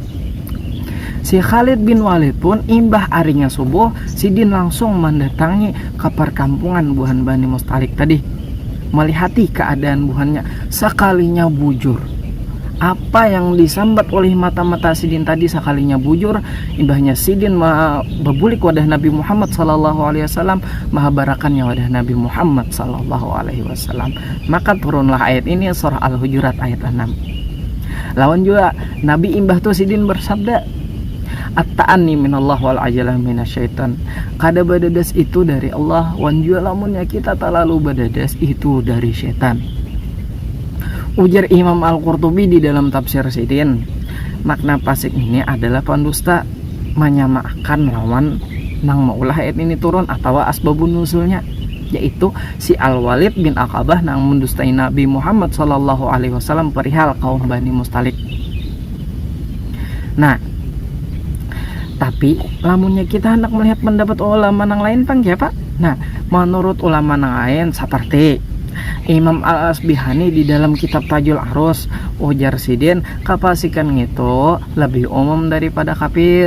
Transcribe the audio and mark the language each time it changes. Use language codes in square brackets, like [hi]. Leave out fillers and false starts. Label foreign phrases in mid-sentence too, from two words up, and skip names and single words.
[bjn] Si Khalid bin Walid pun imbah harinya subuh, Sidin langsung mendatangi ke perkampungan buhan Bani Mustalik tadi, melihati keadaan buhannya. Sekalinya bujur, apa yang disambat oleh mata-mata Sidin tadi sekalinya bujur, imbahnya Sidin berbulik wadah Nabi Muhammad [ar] صلى الله عليه وسلم, [bjn] menghabarakannya wadah Nabi Muhammad [ar] صلى الله عليه وسلم. [id] Maka turunlah ayat ini, surah Al-Hujurat ayat 6. [bjn] Lawan juga Nabi Imbah tuh sidin bersabda, [ar] التأني من الله والعجلة من الشيطان. [bjn] Kada badadas itu dari Allah, wan jua lamunnya kita terlalu badadas itu dari setan. Ujar Imam Al-Qurtubi di dalam tafsir sidin, makna fasik ini adalah pendusta, menyamakan lawan nang maulah ayat ini turun atau asbabun nusulnya, yaitu si Al-Walid bin Aqabah nang mendustai Nabi Muhammad [ar] صلى الله عليه وسلم [bjn] perihal kaum Bani Mustalik. Nah, tapi lamunnya kita hendak melihat pendapat ulama nang lain pang ya Pak. Nah, menurut ulama nang lain seperti Imam Al-Asbihani di dalam kitab Tajul Arus, ujar sidin kapasikan itu lebih umum daripada kafir.